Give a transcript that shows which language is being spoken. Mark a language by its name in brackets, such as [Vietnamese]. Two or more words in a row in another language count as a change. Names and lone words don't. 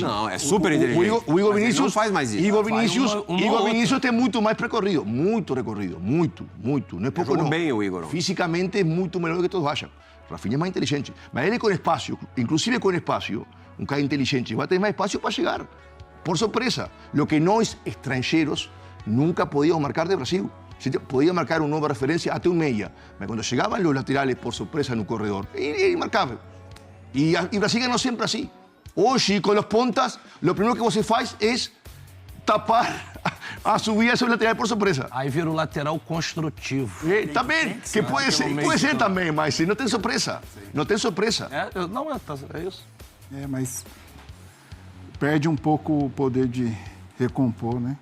[Portuguese] Não, é super inteligente. O Igor Mas ele Vinícius não faz mais isso. Igor Vinícius, uma Igor outra. Vinícius tem muito mais percorrido. Muito recorrido. Muito. Não é pouco, Jogou não. bem o Igor. Fisicamente é muito melhor do que todos acham. Rafinha é mais inteligente. Mas ele com espaço, inclusive com espaço, um cara inteligente, vai ter mais espaço para chegar. [Spanish] Por sorpresa. Lo que [Portuguese] nós, estrangeiros, [Spanish] nunca podíamos marcar de Brasil. Se podía marcar una nueva referencia hasta un media. Pero cuando llegaban los laterales por sorpresa en un corredor, era marcable. Y Brasil ganó siempre así. Hoy, con los pontas, lo primero que você faz es tapar a subida sobre o lateral por surpresa. [Portuguese] Aí vira o lateral construtivo. Também, que pode ser também, mas não tem surpresa. Não tem surpresa. É isso. Mas perde um pouco o poder de recompor, né?